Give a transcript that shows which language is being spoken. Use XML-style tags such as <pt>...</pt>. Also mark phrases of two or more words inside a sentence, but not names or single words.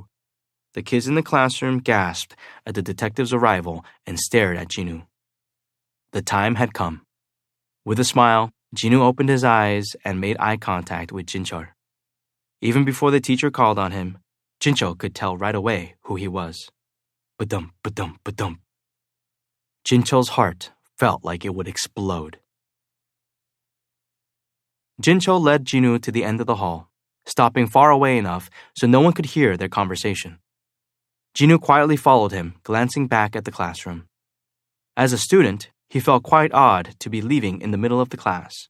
<en>The kids in the classroom gasped at the detective's arrival and stared at Jinoo. The time had come. With a smile, Jinoo opened his eyes and made eye contact with Jinchul. Even before the teacher called on him, Jinchul could tell right away who he was. Ba-dum, ba-dum, ba-dum. Jinchul's heart felt like it would explode. Jinchul led Jinoo to the end of the hall, stopping far away enough so no one could hear their conversation. Jinoo quietly followed him, glancing back at the classroom. As a student, he felt quite odd to be leaving in the middle of the class.</en>